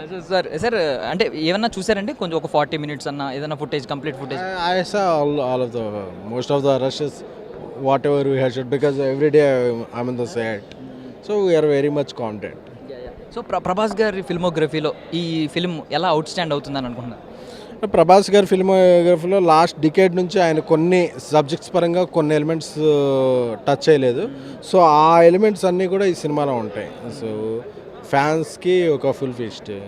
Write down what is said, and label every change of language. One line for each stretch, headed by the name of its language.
Telugu: Sir అంటే ఏమన్నా చూసారంటే కొంచెం ఒక 40 minutes అన్న ఏదైనా footage, complete footage?
English: I saw all of the most of the rushes, whatever we had shot, because every day I'm in the set. So we are very much confident.
Telugu: So Prabhas గారి ఫిల్మోగ్రఫీలో ఈ film ఎలా out stand అవుతుందని అనుకుంటున్నారు? ప్రభాస్ గారి ఫిల్మోగ్రఫీలో last decade నుంచి ఆయన కొన్ని subjects పరంగా కొన్ని ఎలిమెంట్స్ టచ్ చేయలేదు. సో ఆ ఎలిమెంట్స్ అన్నీ కూడా ఈ సినిమాలో ఉంటాయి. సో ఫ్యాన్స్కి ఒక ఫుల్ ఫీస్ట్.